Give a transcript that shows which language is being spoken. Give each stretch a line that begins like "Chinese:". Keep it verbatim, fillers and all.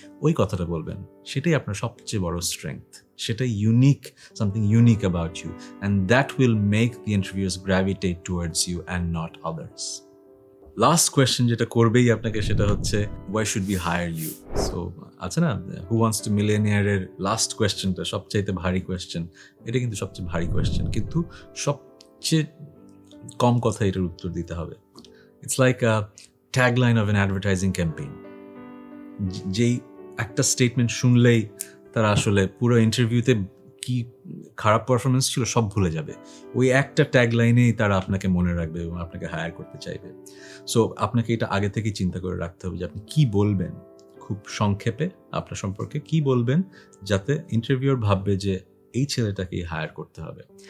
Bangla: ওই কথাটা বলবেন, সেটাই আপনার সবচেয়ে বড় স্ট্রেংথ, সেটাই unique,
English: Something unique about you, and that will make the interviews gravitate towards you and not others.
Bangla: Last question যেটা করবেই আপনাকে সেটা হচ্ছে
English: Why should we hire you.
Bangla: So আছে না হু ওয়ান্টস টু মিলিয়নিয়ারের লাস্ট কোয়েশ্চেনটা সবচাইতে ভারী কোয়েশ্চেন, এটা কিন্তু সবচেয়ে ভারী কোয়েশ্চেন, কিন্তু সবচেয়ে কম কথা এটার উত্তর দিতে হবে।
English: It's like a tagline of an advertising campaign.
Bangla: যেই একটা স্টেটমেন্ট শুনলেই তারা আসলে পুরো ইন্টারভিউতে কি খারাপ পারফরমেন্স ছিল সব ভুলে যাবে, ওই একটা ট্যাগলাইনেই তারা আপনাকে মনে রাখবে এবং আপনাকে হায়ার করতে চাইবে। সো আপনাকে এটা আগে থেকেই চিন্তা করে রাখতে হবে যে আপনি কী বলবেন, খুব সংক্ষেপে আপনার সম্পর্কে কী বলবেন যাতে ইন্টারভিউর ভাববে যে এই ছেলেটাকেই হায়ার করতে হবে।